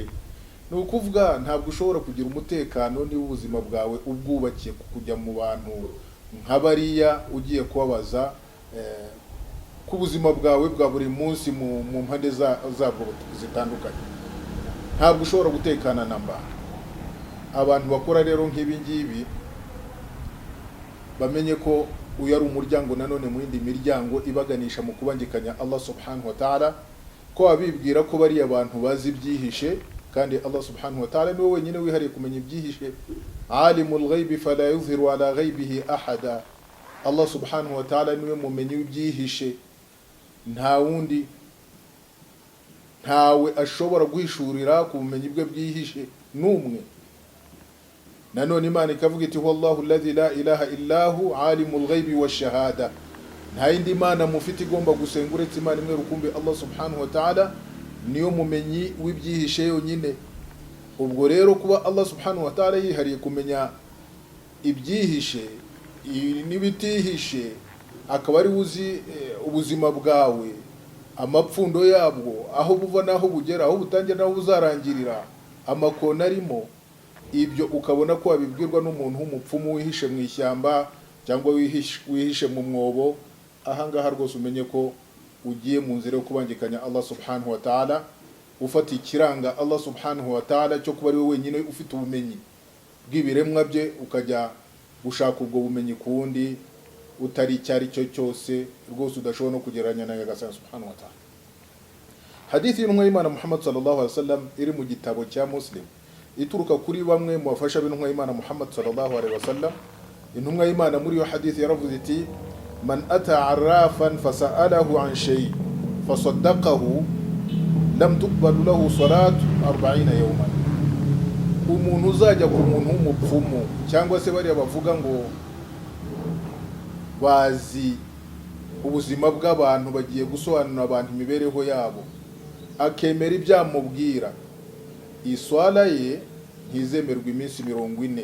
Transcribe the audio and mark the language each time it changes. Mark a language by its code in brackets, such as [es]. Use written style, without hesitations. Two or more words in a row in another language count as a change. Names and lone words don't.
[rw] Ni ukuvuga ntabwo ushobora kugira umutekano niba ubuzima bwawe ubwubakiye kujya mu bantu nk'abariya ugiye kubabaza ku buzima bwawe bwa buri munsi mu mpande zabwo zitandukanye. Ntabwo ushobora gutekana namba. Abantu bakora rero nk'ibi ngibi bamenye ko uyu ari umuryango nanone mu yindi miryango ibaganisha mu kubangikanya [ar] الله سبحانه وتعالى, [rw] ko abibwira ko bari abantu bazi ibyihishe, kandi [ar] الله سبحانه وتعالى [rw] niwe wenyine wihariye kumenya ibyihishe. [ar] عالم الغيب فلا يظهر على غيبه أحدا. الله سبحانه وتعالى [rw] niwe mumenyi w'ibyihishe, nta wundi, ntawe ashobora guhishurira ku bumenyi bwe bwihishe n'umwe. Nanone Imana ikavuga iti [ar] والله الذي لا إله إلا هو عالم الغيب والشهادة. [rw] Nta yindi Imana mufite igomba gusenga uretse Imana imwe rukumbi [ar] الله سبحانه وتعالى, [rw] niyo mumenyi w'ibyihishe yonyine. Ubwo rero kuba [ar] الله سبحانه وتعالى [rw] yihariye kumenya ibyihishe n'ibitihishe, akaba ari uzi ubuzima bwawe, amapfundo yabwo, aho buva naho bugera, aho butangira naho buzarangirira, amakona arimo, ibyo ukabona ko wabibwirwa n'umuntu w'umupfumu wihishe mu ishyamba cyangwa wihishe mu mwobo, ahangaha rwose umenye ko ugiye mu nzira yo kubangikanya [ar] الله سبحانه وتعالى, [rw] ufata ikiranga [ar] الله سبحانه وتعالى [rw] cyo kuba ari we wenyine ufite ubumenyi bw'ibiremwa bye, ukajya gushaka ubwo bumenyi ku wundi utari icyari cyo cyose, rwose udashobora no kugereranya na Nyagasani [ar] سبحانه وتعالى. [rw] Hadithi y'intumwa y'Imana Muhammad [ar] صلى الله عليه وسلم [rw] iri mu gitabo cya Muslim, ituruka kuri bamwe mu bafasha b'intumwa y'Imana Muhammad [ar] صلى الله عليه وسلم. [rw] Intumwa y'Imana muri iyo hadithi yaravuze iti: [ar] من أتى عرافا فسأله عن شيء فصدقه لم تقبل له صلاة 40 يوما. [rw] Umuntu uzajya ku muntu w'umupfumu, cyangwa se bari bavuga ngo bazi ubuzima bw'abantu, bagiye gusobanurira abantu imibereho yabo, akemera ibyamubwira, iswala ye ntizemerwa iminsi 40.